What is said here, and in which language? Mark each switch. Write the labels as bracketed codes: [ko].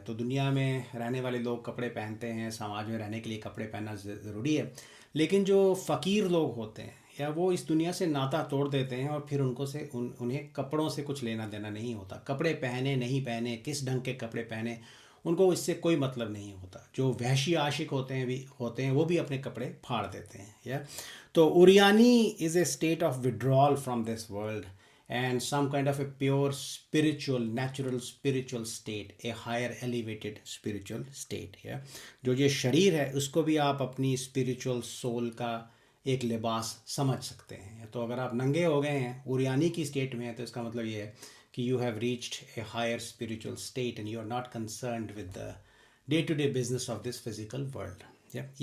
[hi] तो दुनिया में रहने वाले लोग कपड़े पहनते हैं, समाज में रहने के लिए कपड़े पहनना ज़रूरी है, लेकिन जो फ़कीर लोग होते हैं या वो इस दुनिया से नाता तोड़ देते हैं और फिर उनको से उन्हें कपड़ों से कुछ लेना देना नहीं होता। कपड़े पहने नहीं पहने, किस ढंग के कपड़े पहने, उनको इससे कोई मतलब नहीं होता। जो वहशी आशिक होते हैं वो भी अपने कपड़े फाड़ देते हैं, या। [en] तो उरियानी is a state of withdrawal from this world and some kind of a pure spiritual, natural spiritual state, a higher elevated spiritual state, yeah. [hi] जो ये शरीर है उसको भी आप अपनी spiritual soul का एक लिबास समझ सकते हैं। तो अगर आप नंगे हो गए हैं, उरियानी की स्टेट में हैं, तो इसका मतलब ये है कि [en] you have reached a higher spiritual state and you are not concerned with the day to day business of this physical world, yeah.